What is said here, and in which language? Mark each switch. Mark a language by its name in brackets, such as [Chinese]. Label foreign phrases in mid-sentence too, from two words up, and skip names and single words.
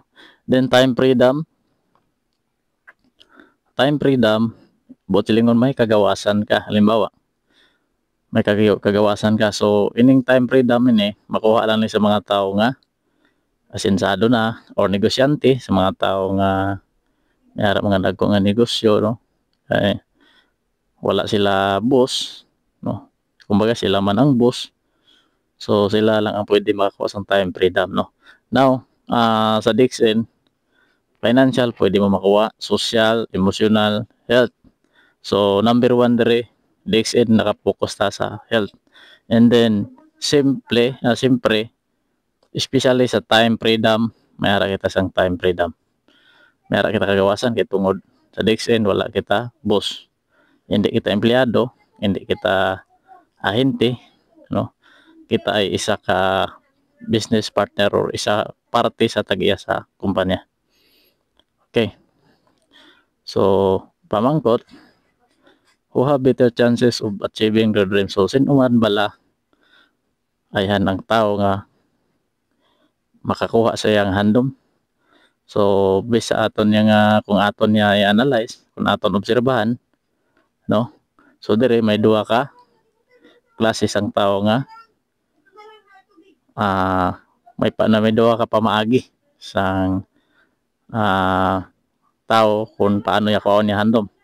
[Hiligaynon] Then [English] time freedom [Hiligaynon] botilingon may kagawasan ka, halimbawa may kagawasan ka, so ining [English] time freedom [Hiligaynon] ini makuha lang ni sa mga tao nga asensado na or negosyante, sa mga tao nga mayara mga dagko nga negosyo no, ay wala sila boss no, kumbaga sila man ang boss, so sila lang ang pwede makakuha sa [English] time freedom [Hiligaynon] no. Now sa Dixon financial pwede mo makuha, social, emotional, health. So number 1 dere Dixon nakapokus ta sa health. And then siyempre especially sa [English] time freedom [Hiligaynon] may ara kita sang [English] time freedom, [Hiligaynon] may ara kita kagawasan kay tungod sa Dixon wala kita boss, hindi kita empleyado, hindi kita ahente no, kita ay isa ka [English] business partner [Hiligaynon] or isa parte sa tag-iya sa kumpanya. Okay, so pamangkot, [English] who have better chances of achieving their dreams? [Hiligaynon] So sino man bala ayhan ang tao nga makakuha sa iyang handom. So based sa aton yang kung aton niya i-analyze, kung aton obserbahan no, so dire may duha ka klase sang tao nga may duha ka pamaagi sang tao kung paano ya kuha niya handom.